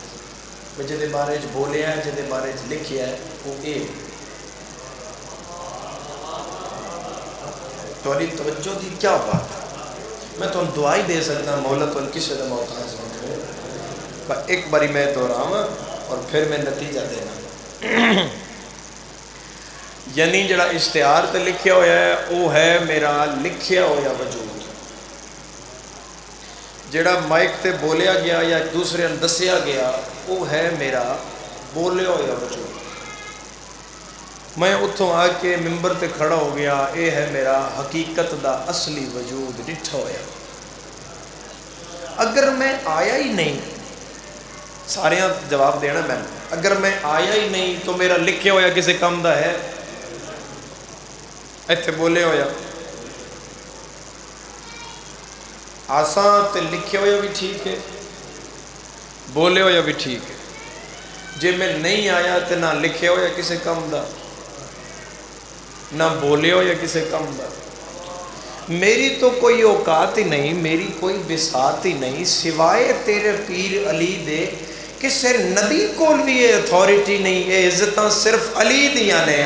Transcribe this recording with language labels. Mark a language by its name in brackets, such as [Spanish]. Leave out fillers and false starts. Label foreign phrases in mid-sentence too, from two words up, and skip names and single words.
[Punjabi] میں جدے بارے بولیا ہے، جدے بارے لکھیا ہے، وہ یہ تھوڑی توجہ دی کیا بات ہے۔ [Urdu] میں تو دعائی دے سکتا مولا تو کسی کا محتاج نہیں کرے، ایک باری میں دہراواں اور پھر میں نتیجہ دینا۔ [Punjabi] یعنی جڑا اشتہار تے لکھیا ہوا ہے وہ ہے میرا لکھیا ہوا وجود، جڑا مائک تے بولیا گیا یا دوسرے دسیا گیا وہ ہے میرا بولیا ہوا وجود۔ میں اتوں آ کے ممبر تے کھڑا ہو گیا، یہ ہے میرا حقیقت دا اصلی وجود ڈٹھا ہوا۔ اگر میں آیا ہی نہیں، سارے جواب دینا میں، اگر میں آیا ہی نہیں تو میرا لکھیا ہوا کسی کام دا ہے؟ ایتھے بولے ہویا آسان تے لکھے ہویا بھی ٹھیک ہے، بولے ہویا بھی ٹھیک ہے۔ جے میں نہیں آیا تے نہ لکھے ہویا کسی کام دا، نہ بولے ہویا کسی کام دا، میری تو کوئی اوقات ہی نہیں، میری کوئی بساط ہی نہیں سوائے تیرے پیر علی دے، کسے نبی کول بھی یہ اتھارٹی نہیں، یہ عزتاں صرف علی دیاں نے۔